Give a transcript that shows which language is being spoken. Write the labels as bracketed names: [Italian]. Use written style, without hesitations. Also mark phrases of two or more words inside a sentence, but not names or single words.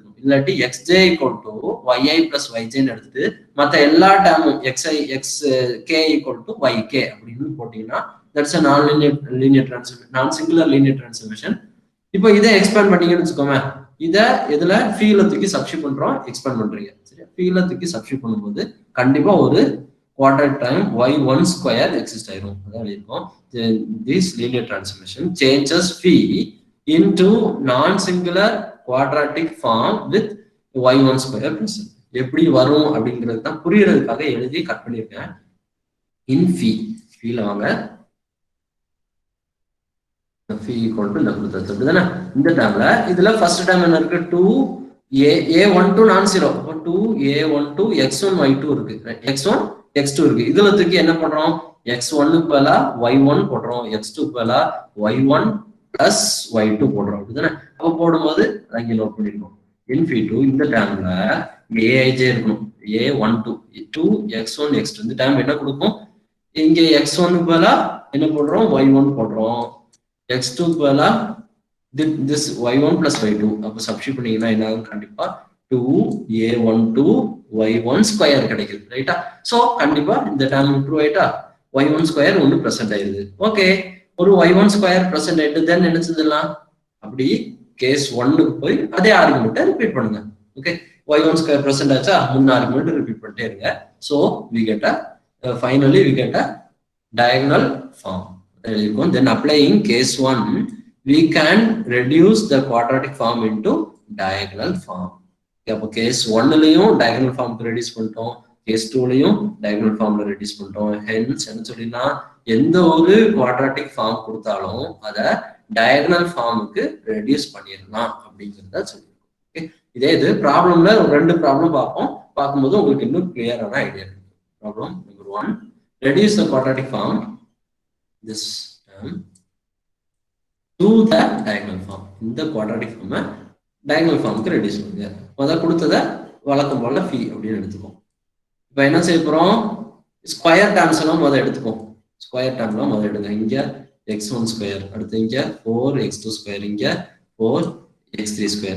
[Tamil] இல்லாட்டி xj [English] equal to [Tamil] yi பிளஸ் yjன்னு எடுத்துட்டு மற்ற எல்லா டேர்மும் xi xk ஈக்குவல் டு yk அப்படின்னு போட்டீங்கன்னா [English] that's a non singular linear transformation. [Tamil] இப்போ இதை எக்ஸ்பேண்ட் பண்ணீங்கன்னு வச்சுக்கோங்க. இதை இதுல ஃபீல தூக்கி சப்ஸ்டிட் பண்றோம், எக்ஸ்பேண்ட் பண்றீங்க. சரியா, ஃபீல தூக்கி சப்ஸ்டிட் பண்ணும்போது கண்டிப்பா ஒரு [English] quadratic term y1 square exist [Tamil] ஆயிரும். அதான் எழுதிருக்கோம். [English] This linear transformation changes phi into non-singular quadratic form with y1 square present. [Tamil] எப்படி வரும் அப்படிங்கிறது தான் புரியறதுக்காக எழுதி கட் பண்ணியிருக்கேன். in phi phiல வாங்க, [English] phi equal to [Tamil] அப்படிதானே. இந்த டேர்ம்ல இதுல [English] first term [Tamil] என்ன இருக்கு, 2a12 [English] non zero. [Tamil] அப்போ 2a12 x1 y2 இருக்கு, x1 x2 இருக்கு. இதுல தூக்கி என்ன பண்றோம், x1க்கு பதிலா y1 போடுறோம், x2க்கு பதிலா y1 பிளஸ் y2 போடுறோம். அப்படிதானே. அப்போ போடும்போது அங்கே நோட் பண்ணிருக்கோம். இன்ஃபி2 இந்த டேர்ம்ல aij இருக்கணும், a12 2x1 x2. இந்த டேர்ம் என்ன கொடுக்கும், இங்க x1க்கு பதிலா என்ன போடுறோம், y1 போடுறோம், x2க்கு பதிலா [English] this y1 plus y2. [Tamil] அப்போ சப்ஸ்டிட் பண்ணீங்கன்னா என்ன ஆகும், கண்டிப்பா 2a12 y1 ஸ்கொயர் கிடைக்குது. ரைட்டா. சோ கண்டிப்பா இந்த டேர்ம் இம்ப்ரூவ் ஆயிட்டா y1 ஸ்கொயர் ஒன்று பிரசன்ட் ஆயிருது. ஓகே, ஒரு y1 ஸ்கொயர் பிரசன்ட் ஆயிட்டு தென் என்ன செஞ்சிடலாம், அப்படி கேஸ் 1க்கு போய் அதே ஆர்குமெண்ட்டை ரிப்பீட் பண்ணுங்க. ஓகே, y1 ஸ்கொயர் பிரசன்ட் ஆச்சா, முன்ன ஆர்குமெண்ட் ரிப்பீட் பண்ணிட்டே இருங்க. [English] so we get finally we get diagonal form. Then applying case 1 we can reduce the quadratic form into diagonal form. [Tamil] அப்போ கேஸ் 1லயும் [English] diagonal form [Tamil] ரெடியூஸ் பண்ணிட்டோம், கேஸ் 2லயும் [English] diagonal form [Tamil] ல ரெடியூஸ் பண்ணிட்டோம். ஹென்ஸ் என்ன சொல்லினா, எந்த ஒரு [English] quadratic form [Tamil] கொடுத்தாலும் அதை [English] diagonal form [Tamil] க்கு ரெடியூஸ் பண்ணிடலாம் அப்படிங்கிறத சொல்லியிருக்கோம். ஓகே, இதே இது ப்ராப்ளம்ல ஒரு 2 ப்ராப்ளம் பார்ப்போம். பார்க்கும்போது உங்களுக்கு இன்னும் கிளியரான ஐடியா இருக்கு. [English] problem number 1, reduce the quadratic form this term to the diagonal form. [Tamil] இந்த [English] quadratic form diagonal form [Tamil] க்கு ரெடியூஸ் பண்ணுங்க. முதல்ல கொடுத்ததை வழக்கம் போல phi அப்படின்னு எடுத்துக்கோம். இப்போ என்ன செய்ய போறோம், [English] square terms [Tamil] எல்லாம் முதல்ல எடுத்துக்கோம். [English] square term [Tamil] முதல்ல எடுங்க. இங்க x1 ஸ்கொயர், அடுத்து இங்க 4x2 ஸ்கொயர், இங்க 4x3 ஸ்கொயர்.